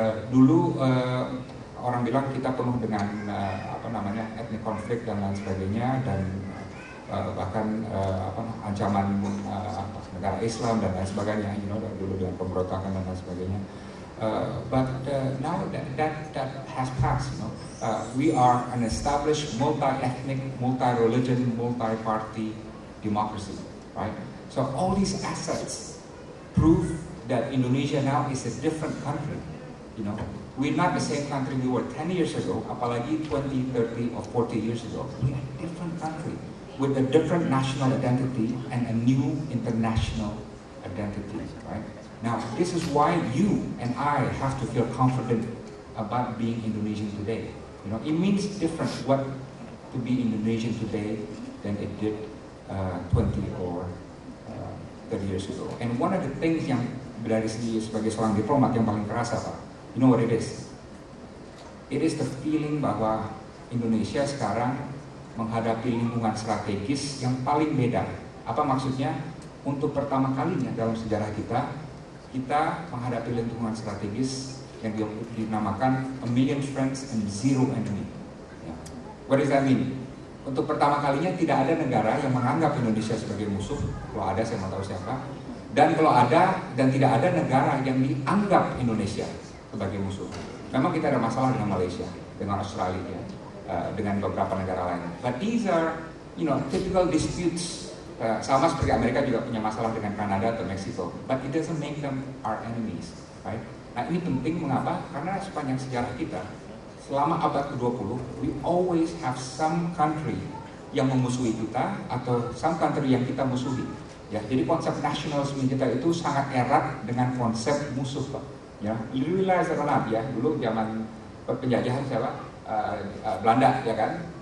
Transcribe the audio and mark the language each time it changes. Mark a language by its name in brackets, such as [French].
[Indonesian] Dulu orang bilang kita penuh dengan etnik konflik dan lain sebagainya, dan bahkan ancaman negara Islam dan lain sebagainya, dulu dengan pemberontakan dan lain sebagainya. [English] But now that has passed. We are an established multi-ethnic, multi-religion, multi-party democracy, right? So all these assets prove that Indonesia now is a different country. We're not the same country we were 10 years ago, apalagi 20, 30, or 40 years ago. We're a different country with a different national identity and a new international identity, right? Now, this is why you and I have to feel confident about being Indonesian today. It means different what to be Indonesian today than it did 20 or 30 years ago. And one of the things [Indonesian] yang dari segi sebagai seorang diplomat yang paling kerasa, Pak, [English] you know what it is? It is the feeling [Indonesian] bahwa Indonesia sekarang menghadapi lingkungan strategis yang paling beda. Apa maksudnya? Untuk pertama kalinya dalam sejarah kita menghadapi lingkungan strategis yang dinamakan [English] a million friends and zero enemy. What does that mean? [Indonesian] Untuk pertama kalinya tidak ada negara yang menganggap Indonesia sebagai musuh. Kalau ada, saya mau tahu siapa. Dan kalau ada dan tidak ada negara yang dianggap Indonesia sebagai musuh. Memang kita ada masalah dengan Malaysia, dengan Australia, dengan beberapa negara lain. [English] But these are, typical disputes. [Indonesian] Sama seperti Amerika juga punya masalah dengan Kanada atau Meksiko. [English] But it doesn't make them our enemies, right? [Indonesian] Nah, ini penting mengapa? Karena sepanjang sejarah kita, selama abad ke-20, [English] we always have some country [Indonesian] yang memusuhi kita atau [English] some country [Indonesian] yang kita musuhi. Ya, jadi konsep nasionalisme kita itu sangat erat dengan konsep musuh, Pak. Ya, Louis Zeronat, ya, dulu zaman penjajahan siapa? Belanda, ya kan?